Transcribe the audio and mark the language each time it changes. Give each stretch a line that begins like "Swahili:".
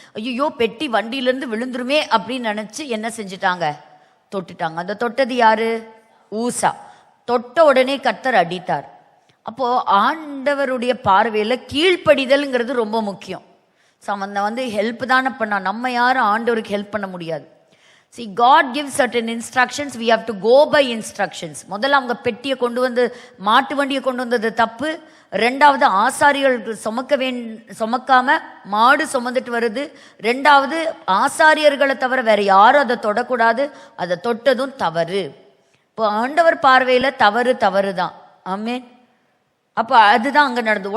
Tamil: ஐயோ பெட்டி வண்டியிலேருந்து விழுந்துருமே அப்படின்னு நினைச்சு என்ன செஞ்சுட்டாங்க? தொட்டுட்டாங்க. அந்த தொட்டது யாரு? ஊசா. தொட்ட உடனே கர்த்தர் அடித்தார். அப்போ ஆண்டவருடைய பார்வையில கீழ்ப்படிதல்ங்கிறது ரொம்ப முக்கியம். அவன் வந்து ஹெல்ப் தானே பண்ணா, நம்ம யாரும் ஆண்டவருக்கு ஹெல்ப் பண்ண முடியாது.
English: See, God gives certain instructions, we have to go by instructions.
Tamil: முதல்ல அவங்க பெட்டியை கொண்டு வந்து மாட்டு வண்டியை கொண்டு வந்தது தப்பு. 2வது ஆசாரியர்களுக்கு சுமக்காம மாடு சுமந்துட்டு வருது. 2வது ஆசாரியர்களை தவிர வேற யாரும் அதை தொடக்கூடாது, அதை தொட்டதும் தவறு. இப்போ ஆண்டவர் பார்வையில தவறு தான். ஆமென். அப்போ அதுதான் அங்கே நடந்தது.